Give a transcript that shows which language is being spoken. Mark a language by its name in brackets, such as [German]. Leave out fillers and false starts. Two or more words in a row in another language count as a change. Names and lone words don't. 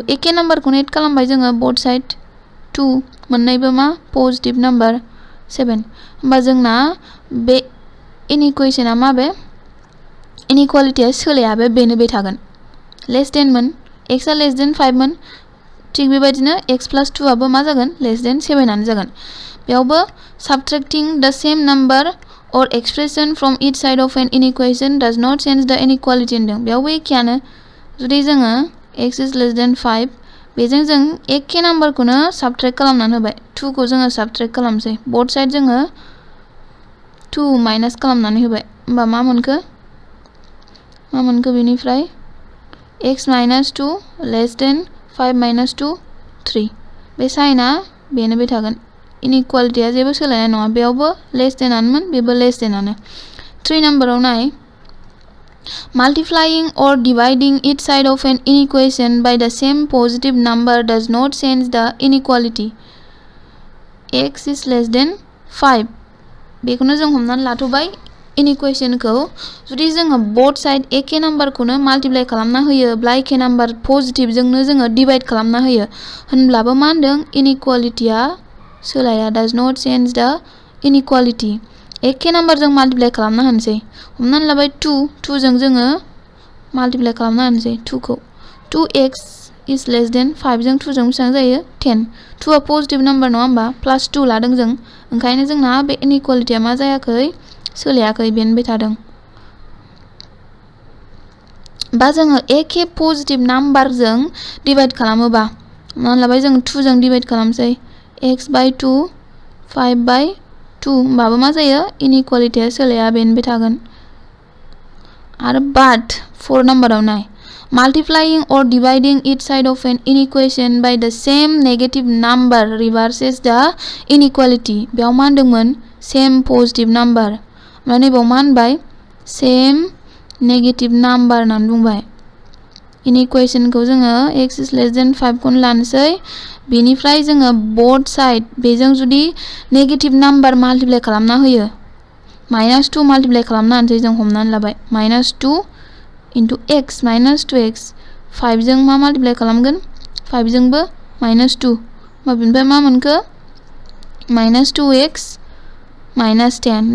[Bodo] एखे नाम्बारखौनो एड खालामबाय जोङो [English] both side [Bodo] 2 मोननैबो मा [English] positive number [Bodo] 7 होमबा जोंना बे इनइक्वेशना माबे इनइक्वालिटीया सोलाया बे बेनोबे थागोन [English] less than [Bodo] मोन x आ [English] less than [Bodo] 5 मोन थिग बेबायदिनो x + 2 आबो मा जागोन [English] less than [Bodo] 7 आनो जागोन बेयावबो [English] subtracting the same number or expression from each side of an inequation does not change the inequality [Bodo] होनदों बेयावबो एखेयानो जुदि जोङो [English] x is less than 5 [Bodo] बेजों जों एखे नाम्बारखौनो साबट्रेक्ट खालामनानै होबाय 2 को जोङो साबट्रेक्ट खालामसै [English] both side [Bodo] जोङो 2 माइनास खालामनानै होबाय होमबा मा मोनखो बेनिफ्राय x - 2 [English] less than [Bodo] 5 - 2 3 बे साइना बेनोबे थागोन इनइक्वालिटीया जेबो सोलायनाय नङा बेयावबो लेस देनानोमोन बेबो लेस देनानो 3 नम्बराव नाय [English] Multiplying or dividing each side of an inequation by the same positive number does not change the inequality. X is less than 5. [Bodo] बेखौनो जों हमनानै लाथ'बाय इनइक्वेशन को जुदि जोङो [English] both side [Bodo] एखे नाम्बारखौनो माल्टिप्लाय खालामना होयोब्ला एखे नाम्बार पजिटिव जोंनो जोङो डिवाइड खालामना होयो होनब्लाबो मा होनदों इनइक्वालिटीया सोलाया [English] does not change the inequality. [Bodo] एखे नाम्बार जों माल्टिप्लाय खालामना होनसै हमनानै लाबाय 2 जों जोङो माल्टिप्लाय खालामना होनसै 2 को [English] 2x is less than 5 [Bodo] जों 2 जों बेसेबां जायो 10 2 आ [English] positive number [Bodo] नङा होमबा +2 लादों जों ओंखायनो जोंना बे इनइक्वालिटीया मा जायाखै सोलायाखै बेनबाय थादों बा जोङो एखे [English] positive number [Bodo] डिवाइड खालामोबा हमनानै लाबाय जों 2 जों डिवाइड खालामसै x/2 5/2 होमबाबो मा जायो इनइक्वालिटीया सोलाया बेनबाय थागोन आरो बाट 4 नम्बराव नाय [English] Multiplying or dividing each side of an inequation by the same negative number reverses the inequality. [Bodo] बेयाव मा होनदोंमोन [English] same positive number [Bodo] माने बेयाव मा होनबाय [English] same negative number [Bodo] होननानै बुंबाय इनइक्वेशन को जोङो [English] x is less than 5 [Bodo] खौनो लानोसै बेनिफ्राय जोङो [English] both side [Bodo] बेजों जुदि [English] negative number [Bodo] माल्टिप्लाय खालामना होयो -2 माल्टिप्लाय खालामना होनसै जों हमनानै लाबाय -2 into x - 2x 5 जों मा माल्टिप्लाय खालामगोन 5 जोंबो -2 होमबा बेनिफ्राय मा मोनखो -2x - 10